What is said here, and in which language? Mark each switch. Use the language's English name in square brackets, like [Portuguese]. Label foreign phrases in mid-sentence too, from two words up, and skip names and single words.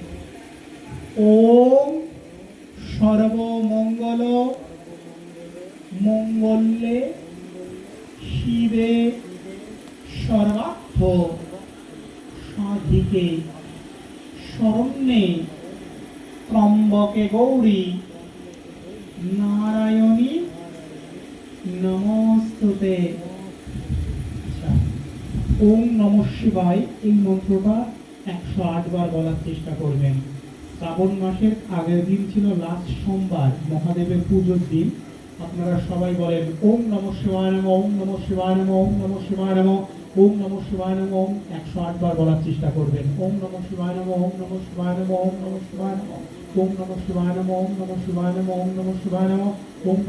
[Sanskrit] ওম সর্বমঙ্গল মঙ্গলে শিবে সর্বার্থ সাধিকে শরণ্যে ত্রম্বকে গৌরী নারায়ণী নমস্তুতে। ওম নমঃ শিবায় [Bangla] এই মন্ত্রটা 108 বার বলার চেষ্টা করবেন। শ্রাবণ মাসের আগের দিন ছিল লাস্ট সোমবার, মহাদেবের পুজোর দিন। আপনারা সবাই বলেন [Sanskrit] ওম নমঃ শিবায় নমঃ, ওম নমঃ শিবায় নমঃ, ওম নমঃ শিবায় নমঃ, ওম নমঃ শিবায় নমঃ। [Bangla] ওম 108 বার বলার চেষ্টা করবেন। [Sanskrit] ওম নমঃ শিবায় নমঃ, ওম নমঃ শিবায় নমঃ, ওম নমঃ শিবায় নমঃ, ওম নমঃ শিবায় নমঃ, ওম নমঃ শিবায় নমঃ, ওম নমঃ শিবায় নমঃ,